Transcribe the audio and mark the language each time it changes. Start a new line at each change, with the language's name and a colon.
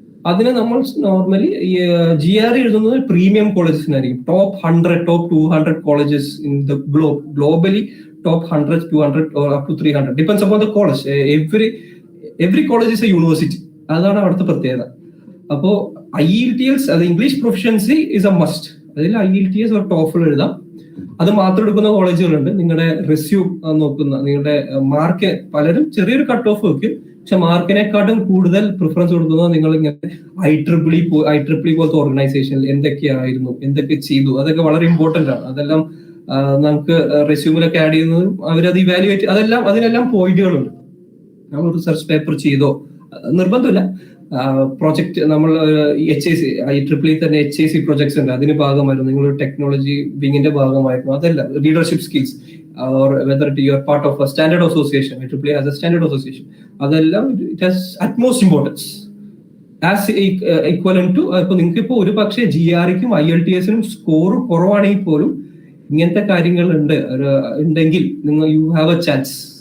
Malayalam: അതിന് നമ്മൾ normally GRE എഴുതുന്നത് premium കോളേജസിനായിരിക്കും.
English: Top 100, top 200 colleges in the globally, top 100, 200 or up to 300 depends upon the college. Every college is a university.
Malayalam: അതാണ് അവിടുത്തെ പ്രത്യേകത. അപ്പോൾ
English: IELTS, അത് English proficiency is a must.
Malayalam: അതിൽ IELTS or TOEFL എഴുതാം. അത് മാത്രം എടുക്കുന്ന കോളേജുകളുണ്ട്. നിങ്ങളുടെ റെസ്യൂം നോക്കുന്ന, നിങ്ങളുടെ മാർക്ക്, പലരും ചെറിയൊരു കട്ട് ഓഫ് വെക്കും, പക്ഷെ മാർക്കിനെക്കാട്ടും കൂടുതൽ പ്രിഫറൻസ് കൊടുക്കുന്നത് നിങ്ങൾ ഇങ്ങനെ IEEE പോലത്തെ ഓർഗനൈസേഷനിൽ എന്തൊക്കെയായിരുന്നു, എന്തൊക്കെ ചെയ്തു, അതൊക്കെ വളരെ ഇമ്പോർട്ടന്റ് ആണ്. അതെല്ലാം നമുക്ക് റെസ്യൂമിലൊക്കെ ആഡ് ചെയ്യുന്നതും അവരത് ഇവാലുവേറ്റ്, അതിനെല്ലാം പോയിന്റുകളുണ്ട്. നമ്മൾ റിസർച്ച് പേപ്പർ ചെയ്തോ നിർബന്ധമില്ല. പ്രോജക്ട് നമ്മൾ IEEE തന്നെ HAC പ്രൊജക്ട്സ് ഉണ്ട്, അതിന് ഭാഗമായിരുന്നു. നിങ്ങൾ ടെക്നോളജി വിങ്ങിന്റെ ഭാഗമായിരുന്നു. അതല്ല
English: Leadership skills, or whether you are part of a standard association. IEEE has a standard association.
Malayalam: അതെല്ലാം
English: it has utmost importance as equivalent to.
Malayalam: ഇപ്പൊ നിങ്ങൾക്ക് ഇപ്പോൾ ഒരു പക്ഷേ GREക്കും IELTSനും സ്കോർ കുറവാണെങ്കിൽ പോലും ഇങ്ങനത്തെ കാര്യങ്ങൾ ഉണ്ടെങ്കിൽ നിങ്ങൾ
English: You have a chance.